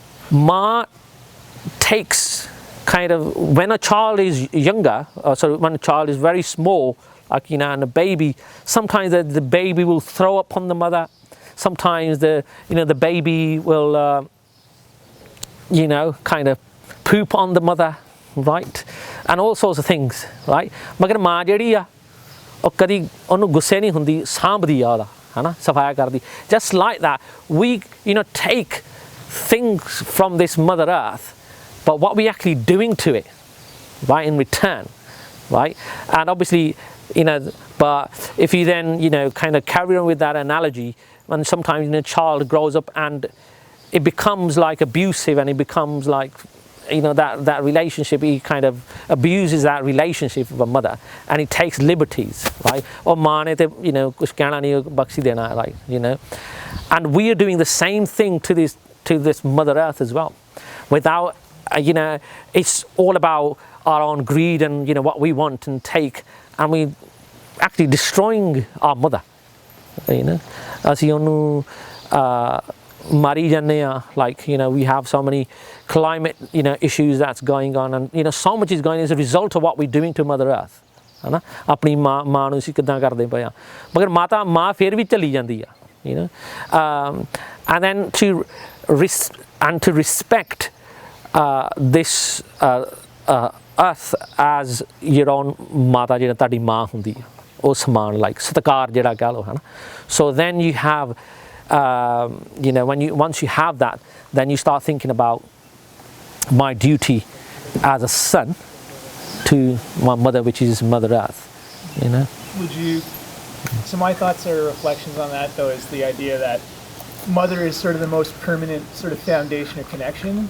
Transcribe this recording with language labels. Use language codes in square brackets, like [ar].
[en] maa takes kind of, when a child is younger, when a child is very small, and a baby, sometimes the baby will throw up on the mother, sometimes the baby will kind of poop on the mother, right? And all sorts of things, right? [pa] Magar maa jehdi a ਉਹ ਕਦੀ ਉਹਨੂੰ ਗੁੱਸੇ ਨਹੀਂ ਹੁੰਦੀ, ਸਾਂਭਦੀ ਆ ਉਹਦਾ, ਹਨਾ, ਸਫਾਇਆ ਕਰਦੀ. [en] Just like that, we take things from this Mother Earth, but what we actually doing to it, right, in return, right? And obviously, but if you then kind of carry on with that analogy, and sometimes a child grows up and it becomes abusive, and it becomes that relationship, he kind of abuses that relationship with a mother, and he takes liberties, right? Or [pa] maan ne te kuch kehna nahi, bakshi dena, [en] right? And we are doing the same thing to this to this Mother Earth as well. Without, it's all about our own greed and, what we want and take, and we actually destroying our mother. [pa] ਅਸੀਂ ਉਹਨੂੰ ਮਾਰੀ ਜਾਂਦੇ ਆ, [en] like, we have so many climate, issues that's going on, and, so much is going as a result of what we're doing to Mother Earth. [pa] ਹੈ ਨਾ, ਆਪਣੀ ਮਾਂ ਨੂੰ ਅਸੀਂ ਕਿੱਦਾਂ ਕਰਦੇ ਪਏ ਆ, ਮਗਰ ਮਾਂ ਫਿਰ ਵੀ ਚੱਲੀ ਜਾਂਦੀ ਆ, [en] and then to respect this earth as your own [pa] ਮਾਤਾ, ਜਿਹੜਾ ਤੁਹਾਡੀ ਮਾਂ ਹੁੰਦੀ ਆ, ਉਹ ਸਮਾਨ, like ਸਤਿਕਾਰ ਜਿਹੜਾ ਕਹਿ ਲਓ, ਹੈ ਨਾ. [en] So then you have once you have that, then you start thinking about my duty as a son to my mother, which is Mother Earth. Would you? So my thoughts or reflections on that, though, is the idea that mother is sort of the most permanent sort of foundation of connection.